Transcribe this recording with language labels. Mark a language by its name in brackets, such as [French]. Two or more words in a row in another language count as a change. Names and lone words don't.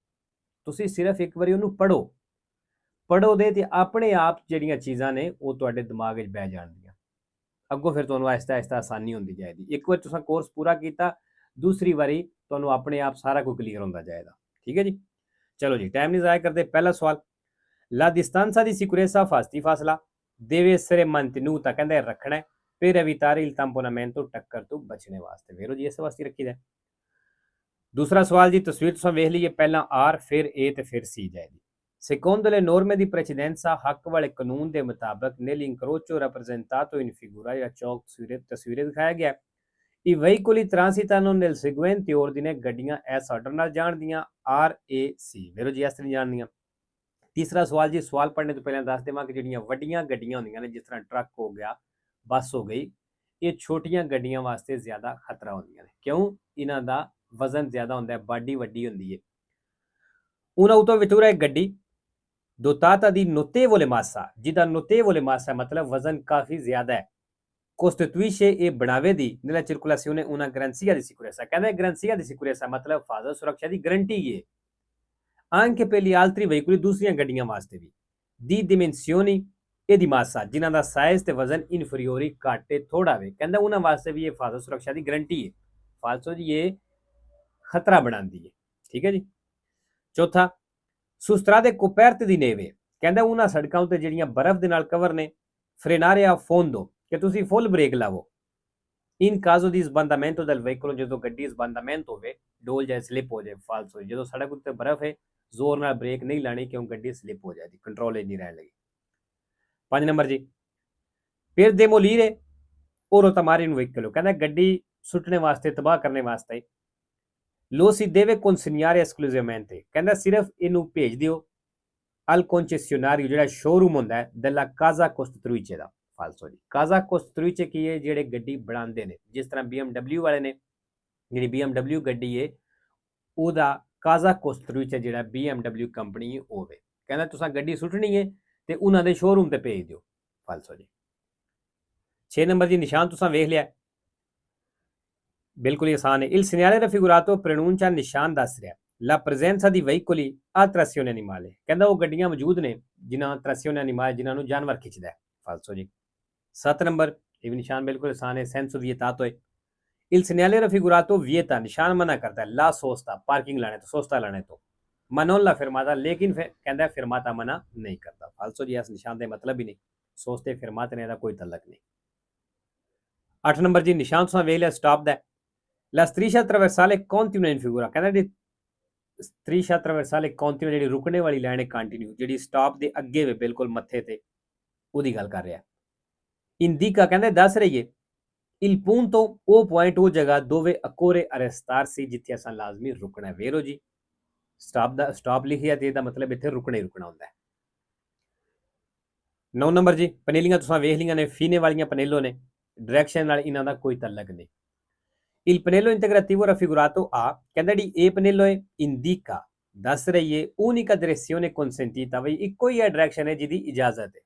[Punjabi] ਤੁਸੀਂ ਸਿਰਫ ਇੱਕ ਵਾਰੀ ਉਹਨੂੰ ਪੜ੍ਹੋਦੇ ਤੇ ਆਪਣੇ ਆਪ ਜਿਹੜੀਆਂ ਚੀਜ਼ਾਂ ਨੇ ਉਹ ਤੁਹਾਡੇ ਦਿਮਾਗ ਵਿੱਚ ਬਹਿ ਜਾਣਗੀਆਂ। ਅੱਗੋਂ ਫਿਰ ਤੁਹਾਨੂੰ ਆਹਿਸਤਾ ਆਹਿਸਤਾ ਆਸਾਨੀ ਹੁੰਦੀ ਜਾਏਗੀ। ਇੱਕ ਵਾਰ ਤੁਸੀਂ ਕੋਰਸ ਪੂਰਾ ਕੀਤਾ, ਦੂਸਰੀ ਵਾਰੀ ਤੁਹਾਨੂੰ ਆਪਣੇ ਆਪ ਸਾਰਾ ਕੁਝ ਕਲੀਅਰ ਹੁੰਦਾ ਜਾਏਗਾ। ਠੀਕ ਹੈ ਜੀ, ਚਲੋ ਜੀ, ਟਾਈਮ ਨਹੀਂ ਜ਼ਾਇਆ ਕਰਦੇ। ਪਹਿਲਾ ਸਵਾਲ, ਲਾ [Italian] distanza di sicurezza fasti fasla deve essere mantenuta, [Punjabi] ਕਹਿੰਦੇ ਰੱਖਣਾ ਹੈ [Italian] per evitare il tamponamento, [Punjabi] ਟੱਕਰ ਤੋਂ ਬਚਣੇ ਵਾਸਤੇ। ਵੇਰੋ ਜੀ, ਇਸ ਵਾਸਤੇ ਰੱਖੀ ਦਾ। ਦੂਸਰਾ ਸਵਾਲ ਜੀ, ਤਸਵੀਰ ਤੁਸੀਂ ਵੇਖ ਲਈਏ, ਪਹਿਲਾਂ ਆਰ ਫਿਰ ਏ ਤੇ ਫਿਰ ਸੀ ਜਾਏਗੀ। [Italian] secondo le norme di precedenza, [Punjabi] ਹੱਕ ਵਾਲੇ ਕਾਨੂੰਨ ਦੇ ਮੁਤਾਬਕ [Italian] nell'incrocio rappresentato in figura, [Punjabi] ਜਾਂ ਚੌਕ ਤਸਵੀਰੇ ਦਿਖਾਇਆ ਗਿਆ, [Italian] i veicoli transitano nel seguente ordine, [Punjabi] ਗੱਡੀਆਂ ਇਸ ਆਰਡਰ ਨਾਲ ਜਾਣਦੀਆਂ, ਆਰ ਏ ਸੀ। ਵੇਰੋ ਜੀ, ਇਸ ਤਰ੍ਹਾਂ ਜਾਣਦੀਆਂ। ਤੀਸਰਾ ਸਵਾਲ ਜੀ, ਸਵਾਲ ਪੜ੍ਹਨੇ ਤੋਂ ਪਹਿਲਾਂ ਦੱਸ ਦੇਵਾਂ ਕਿ ਜਿਹੜੀਆਂ ਵੱਡੀਆਂ ਗੱਡੀਆਂ ਹੁੰਦੀਆਂ ਨੇ, ਜਿਸ ਤਰ੍ਹਾਂ ਟਰੱਕ ਹੋ ਗਿਆ, ਬੱਸ ਹੋ ਗਈ, ਇਹ ਛੋਟੀਆਂ ਗੱਡੀਆਂ ਵਾਸਤੇ ਜ਼ਿਆਦਾ ਖਤਰਾ ਹੁੰਦੀਆਂ ਨੇ। ਕਿਉਂ? ਇਹਨਾਂ ਦਾ ਵਜ਼ਨ ਜ਼ਿਆਦਾ ਹੁੰਦਾ ਹੈ, ਬਾਡੀ ਵੱਡੀ ਹੁੰਦੀ ਹੈ। [Italian] una autovettura è ਗੱਡੀ dotata di notevole massa, ਜਿਹਦਾ notevole massa [Punjabi] ਮਤਲਬ ਵਜ਼ਨ ਕਾਫੀ ਜ਼ਿਆਦਾ ਹੈ, [Italian] costituisce e [Punjabi] ਬਣਾਵੇ ਦੀ [Italian] nella circolazione una garanzia di sicurezza, ਕਹਿੰਦਾ garanzia di sicurezza [Punjabi] ਮਤਲਬ ਹਿਫਾਜ਼ਤ ਸੁਰੱਖਿਆ ਦੀ ਗਰੰਟੀ ਹੈ। [Italian] anche per gli altri veicoli, [Punjabi] ਦੂਸਰੀਆਂ ਗੱਡੀਆਂ ਵਾਸਤੇ ਵੀ। [Italian] di dimensioni e di massa, [Punjabi] ਜਿਨ੍ਹਾਂ ਦਾ ਸਾਈਜ਼ ਤੇ ਵਜ਼ਨ ਇਨਫੀਰੀਓਰੀ ਘੱਟ ਤੇ ਥੋੜਾ ਵੇ, ਕਹਿੰਦਾ ਉਹਨਾਂ ਵਾਸਤੇ ਵੀ ਇਹ ਹਿਫਾਜ਼ਤ ਸੁਰੱਖਿਆ ਦੀ ਗਰੰਟੀ ਹੈ। ਫਾਲਸੋ ਜੀ, ਇਹ ਖਤਰਾ ਬਣਾਉਂਦੀ ਹੈ। ਠੀਕ ਹੈ ਜੀ। ਚੌਥਾ, [Italian] su strade coperte di neve, [Punjabi] ਕਹਿੰਦਾ ਉਹਨਾਂ ਸੜਕਾਂ ਉੱਤੇ ਜਿਹੜੀਆਂ ਬਰਫ਼ ਦੇ ਨਾਲ ਕਵਰ ਨੇ, [Italian] frenare a fondo, [Punjabi] ਕਿ ਤੁਸੀਂ [English] full brake [Punjabi] ਲਾਵੋ। [Italian] in caso di sbandamento del veicolo, [Punjabi] ਜਦੋਂ ਗੱਡੀ ਸਬੰਧਾਮੈਂਟ ਹੋਵੇ, ਡੋਲ ਜਾਏ, ਸਲਿਪ ਹੋ ਜਾਏ। ਫਾਲਸੋ, ਜਦੋਂ ਸੜਕ ਉੱਤੇ ਬਰਫ਼ ਹੈ, ਜ਼ੋਰ ਨਾਲ ਬ੍ਰੇਕ ਨਹੀਂ ਲਾਣੀ, ਕਿਉਂ ਗੱਡੀ ਸਲਿਪ ਹੋ ਜਾਏਗੀ, ਕੰਟਰੋਲ ਹੀ ਨਹੀਂ ਰਹਿਣ ਲੱਗੀ। [Italian] 5 [Punjabi] ਨੰਬਰ ਜੀ, ਫਿਰ [Italian] demolire o rotamare un veicolo, [Punjabi] ਕਹਿੰਦਾ ਗੱਡੀ ਸੁੱਟਣੇ ਵਾਸਤੇ, ਤਬਾਹ ਕਰਨੇ ਵਾਸਤੇ। [Italian] lo si deve consegnare esclusivamente, [Punjabi] ਕਹਿੰਦਾ ਸਿਰਫ ਇਹਨੂੰ ਭੇਜ ਦਿਓ [Italian] al concessionario, [Punjabi] ਜਿਹੜਾ ਸ਼ੋਰੂਮ ਹੁੰਦਾ ਹੈ, [Italian] della casa costruttrice ਦਾ। [Punjabi] ਫਾਲਸੋ ਜੀ, [Italian] casa costruttrice [Punjabi] ਕੀ ਹੈ? ਜਿਹੜੇ ਗੱਡੀ ਬਣਾਉਂਦੇ ਨੇ, ਜਿਸ ਤਰ੍ਹਾਂ BMW ਵਾਲੇ ਨੇ, ਜਿਹੜੀ BMW ਗੱਡੀ ਹੈ ਉਹਦਾ [Italian] casa costruttrice [Punjabi] ਜਿਹੜਾ BMW ਕੰਪਨੀ ਹੋਵੇ। ਕਹਿੰਦਾ ਤੁਸੀਂ ਗੱਡੀ ਸੁੱਟਣੀ ਹੈ ਤੇ ਉਹਨਾਂ ਦੇ ਸ਼ੋਰੂਮ ਤੇ ਭੇਜ ਦਿਓ। ਫਾਲਸੋ ਜੀ। 6 ਨੰਬਰ ਜੀ, ਨਿਸ਼ਾਨ ਤੁਸੀਂ ਵੇਖ ਲਿਆ, ਬਿਲਕੁਲ ਆਸਾਨ ਹੈ। [Italian] il segnale raffigurato preannuncia, [Punjabi] ਨਿਸ਼ਾਨ ਦੱਸ ਰਿਹਾ [Italian] la presenza di veicoli a trazione animale, [Punjabi] ਕਹਿੰਦਾ ਉਹ ਗੱਡੀਆਂ ਮੌਜੂਦ ਨੇ ਜਿਨ੍ਹਾਂ [Italian] trazione animale, [Punjabi] ਜਿਨ੍ਹਾਂ ਨੂੰ ਜਾਨਵਰ ਖਿੱਚਦਾ ਹੈ। ਫਾਲਸੋ ਜੀ। 7 ਨੰਬਰ, ਇਹ ਵੀ ਨਿਸ਼ਾਨ ਬਿਲਕੁਲ ਆਸਾਨ ਹੈ, [Italian] senso vietato [Punjabi] ਹੈ। [Italian] il segnale raffigurato vieta, [Punjabi] ਨਿਸ਼ਾਨ ਮਨਾ ਕਰਦਾ ਹੈ [Italian] la sosta, [Punjabi] ਪਾਰਕਿੰਗ ਲਾਣੇ ਤੋਂ, ਸੋਸਤਾ ਲਾਣੇ ਤੋਂ। [Italian] ma non la fermata, [Punjabi] ਲੇਕਿਨ ਫਿਰ ਕਹਿੰਦਾ ਫਿਰਮਾਤਾ ਮਨਾ ਨਹੀਂ ਕਰਦਾ। ਫਾਲਸੋ ਜੀ, ਇਸ ਨਿਸ਼ਾਨ ਦੇ ਮਤਲਬ ਹੀ ਨਹੀਂ, [Italian] soste fermate [Punjabi] ਨੇ ਦਾ ਕੋਈ ਤਲਕ ਨਹੀਂ। 8 ਨੰਬਰ ਜੀ, ਨਿਸ਼ਾਨ ਤੁਸੀਂ ਵੇਖ ਲਿਆ, ਸਟਾਪ ਦਾ। [Italian] la striscia trasversale continua in figura, [Punjabi] ਕਹਿੰਦਾ ਜਿਹੜੀ [Italian] striscia trasversale continua, [Punjabi] ਜਿਹੜੀ ਰੁਕਣੇ ਵਾਲੀ ਲਾਈਨ ਹੈ ਕੰਟੀਨਿਊ, ਜਿਹੜੀ ਸਟਾਪ ਦੇ ਅੱਗੇ ਵੇ ਬਿਲਕੁਲ ਮੱਥੇ ਤੇ, ਉਹਦੀ ਗੱਲ ਕਰ ਰਿਹਾ। indica, ਕਹਿੰਦੇ ਦੱਸ ਰਹੀ ਹੈ [Italian] il punto, [Punjabi] ਉਹ ਪੁਆਇੰਟ, ਉਹ ਜਗ੍ਹਾ [Italian] dove occorre arrestarsi, [Punjabi] ਜਿੱਥੇ ਅਸਾਂ ਲਾਜ਼ਮੀ ਰੁਕਣਾ ਹੈ। ਵੇਰੋ ਜੀ, ਸਟਾਪ ਲਿਖਿਆ ਤੇ ਇਹਦਾ ਮਤਲਬ ਇੱਥੇ ਰੁਕਣਾ ਹੀ ਰੁਕਣਾ ਹੁੰਦਾ ਹੈ। 9 ਨੰਬਰ ਜੀ, ਪਨੇਲੀਆਂ ਤੁਸੀਂ ਵੇਖ ਲਈਆਂ ਨੇ, ਫੀਨੇ ਵਾਲੀਆਂ ਪਨੇਲੋ ਨੇ, ਡਾਇਰੈਕਸ਼ਨ ਨਾਲ ਇਹਨਾਂ ਦਾ ਕੋਈ ਤਲਕ ਨਹੀਂ। [Italian] il pannello integrativo raffigurato A, [Punjabi] ਕਹਿੰਦਾ ਜਿਹੜੀ ਇਹ ਪਨੇਲੋ ਹੈ, indica, ਦੱਸ ਰਹੀ ਹੈ [Italian] unica direzione consentita, [Punjabi] ਬਈ ਇੱਕੋ ਹੀ ਹੈ ਡਾਇਰੈਕਸ਼ਨ ਹੈ ਜਿਹਦੀ ਇਜਾਜ਼ਤ ਹੈ।